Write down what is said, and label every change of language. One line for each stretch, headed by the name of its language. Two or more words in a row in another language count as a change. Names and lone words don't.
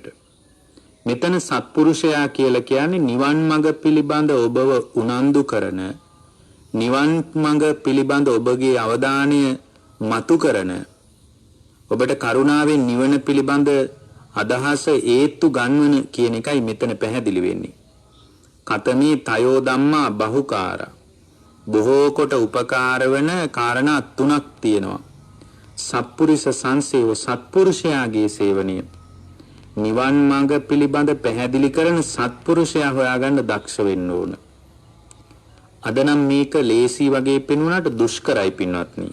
Sinhala: මෙතන සත්පුරුෂයා කියලා කියන්නේ නිවන් මඟ පිළිබඳ ඔබව උනන්දු කරන, නිවන් මඟ පිළිබඳ ඔබගේ අවධානය මතු කරන, ඔබට කරුණාවෙන් නිවන පිළිබඳ අදහස ඒත්තු ගන්වන කියන එකයි මෙතන පැහැදිලි වෙන්නේ.
Pali: කතමේ තයෝ ධම්මා බහුකාරා.
Sinhala: බොහෝ කොට උපකාර වන කාරණා තුනක් තියෙනවා.
Pali: සත්පුරුෂ සංසේව
Sinhala: සත්පුරුෂයාගේ සේවනය. නිවන් මඟ පිළිබඳ පැහැදිලි කරන සත්පුරුෂයා හොයාගන්න දක්ෂ වෙන්න ඕන. අද නම් මේක ලේසි වගේ පෙනුනට දුෂ්කරයි පින්වත්නි.